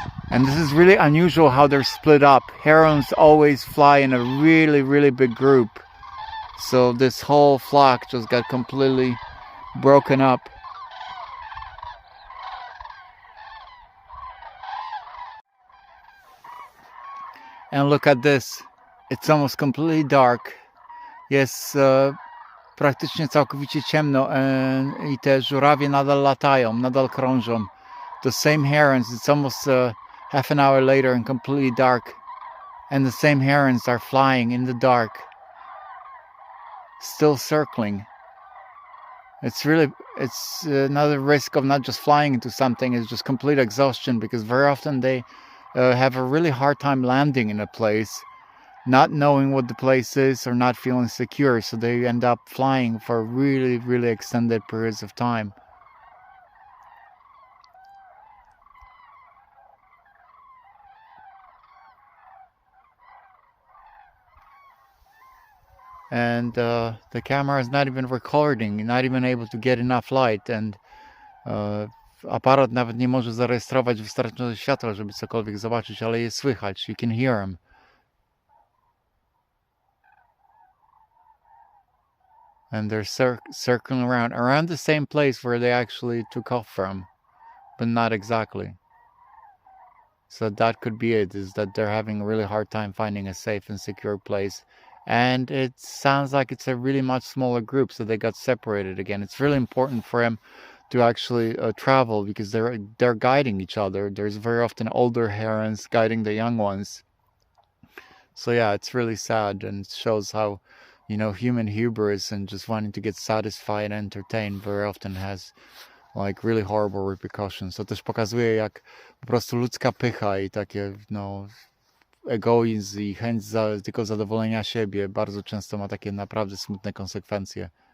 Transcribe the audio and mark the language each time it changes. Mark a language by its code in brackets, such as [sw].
[en] And this is really unusual how they're split up. Herons always fly in a really, really big group. So this whole flock just got completely broken up. And look at this. It's almost completely dark. [pl] Jest praktycznie całkowicie ciemno i te żurawie nadal latają, nadal krążą. [en] The same herons, it's almost half an hour later and completely dark. And the same herons are flying in the dark. Still circling. It's another risk of not just flying into something, is just complete exhaustion, because very often they have a really hard time landing in a place, not knowing what the place is or not feeling secure, so they end up flying for really, really extended periods of time. And the camera is not even recording, not even able to get enough light, and [pl] aparat nawet nie może zarejestrować wystarczająco światła, żeby cokolwiek zobaczyć, ale je słychać. [en] You can hear them. And they're circling around the same place where they actually took off from, but not exactly. So that could be it, is that they're having a really hard time finding a safe and secure place. And it sounds like it's a really much smaller group, so they got separated again. It's really important for them to actually travel, because they're guiding each other. There's very often older herons guiding the young ones. So yeah, it's really sad, and it shows how, human hubris and just wanting to get satisfied and entertained very often has like really horrible repercussions. [pl] To też pokazuje, jak po prostu ludzka pycha i takie, egoizm i chęć tylko zadowolenia siebie bardzo często ma takie naprawdę smutne konsekwencje.